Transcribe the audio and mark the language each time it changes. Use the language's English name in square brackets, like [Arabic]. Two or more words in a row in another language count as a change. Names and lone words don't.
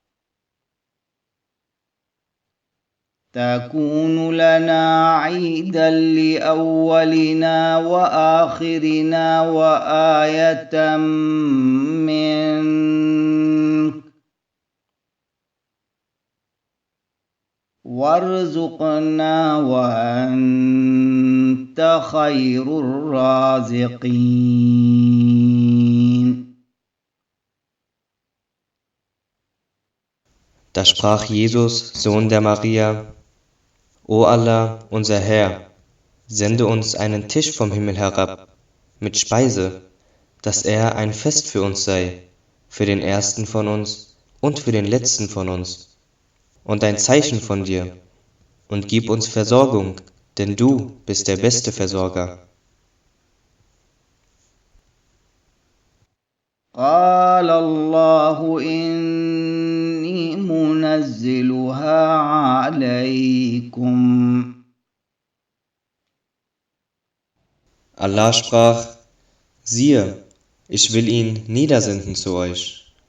[Arabic] تكون لنا عيدا لأولنا وآخرنا وآية منك وارزقنا وأنت خير الرازقين. [German] Da sprach Jesus, Sohn der Maria: O Allah, unser Herr, sende uns einen Tisch vom Himmel herab, mit Speise, dass er ein Fest für uns sei, für den Ersten von uns und für den Letzten von uns, und ein Zeichen von dir, und gib uns Versorgung, denn du bist der beste Versorger. [Arabic] قال الله إني منزلها عليكم. [German] Allah sprach: Siehe, ich will ihn niedersenden zu euch.